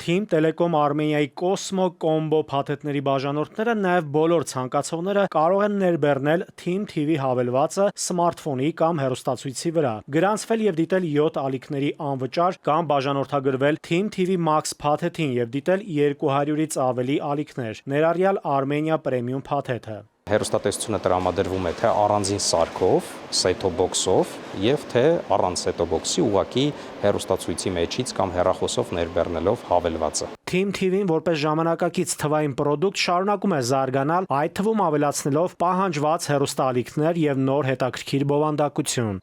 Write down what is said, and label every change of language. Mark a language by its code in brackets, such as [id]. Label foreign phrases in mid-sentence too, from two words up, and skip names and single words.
[hy] Թիմ Տելեկոմ Արմենիայի Cosmo Combo փաթեթների բաժանորդները նաև բոլոր ցանկացողները կարող են ներբեռնել Թիմ TV հավելվածը սմարթֆոնի կամ հեռուստացույցի վրա, գրանցվել եւ դիտել 7 ալիքների անվճար կամ բաժանորդագրվել Թիմ TV Max փաթեթին եւ դիտել 200-ից ավելի ալիքներ, ներառյալ Armenia Premium փաթեթը։ Հեռուստատեսությունը տրամադրվում է թե առանձին սարքով, [en] set-top box- [hy] ով եւ թե առանց սետոբոքսի ուղակի հեռուստացույցի մեջից կամ հեռախոսով ներբեռնելով հավելվածը։ Team TV-ն որպես ժամանակակից թվային պրոդուկտ շարունակում է զարգանալ, այդ թվում ավելացնելով պահանջված հեռուստաալիքներ եւ նոր հետաքրքիր բովանդակություն։